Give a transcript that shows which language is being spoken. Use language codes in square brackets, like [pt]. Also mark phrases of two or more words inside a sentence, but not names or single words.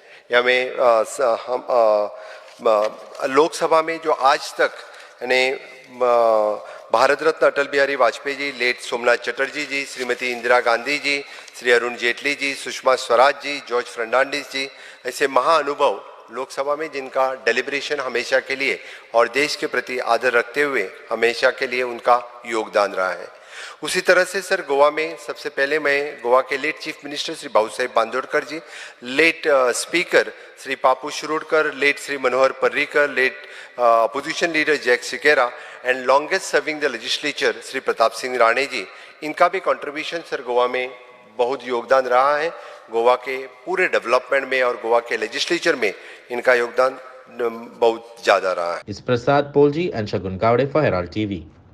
[hi] हमें लोकसभा में जो आज तक यानी भारत रत्न अटल बिहारी वाजपेयी जी, लेट सोमनाथ चटर्जी जी, श्रीमती इंदिरा गांधी जी, श्री अरुण जेटली जी, सुषमा स्वराज जी, जॉर्ज फर्नांडिस जी, ऐसे महाअनुभव लोकसभा में जिनका डेलिब्रेशन हमेशा के लिए और देश के प्रति आदर रखते हुए हमेशा के लिए उनका योगदान रहा है. उसी तरह से सर गोवा में सबसे पहले मैं गोवा के [en] late chief minister [hi] श्री बाबू साहेब बांदोडकर जी, लेट स्पीकर श्री पापू शिरोडकर, लेट श्री मनोहर पर्रिकर, [en] late opposition leader [hi] जैक सिकेरा [en] and longest serving the legislature [hi] श्री प्रताप सिंह राणे जी, इनका भी कंट्रीब्यूशन सर गोवा में बहुत योगदान रहा है. गोवा के पूरे डेवलपमेंट में और गोवा के लेजिस्लेचर में इनका योगदान बहुत ज़्यादा रहा है. [en] Is Prasad Polji and Shagun Gowde for Herald TV.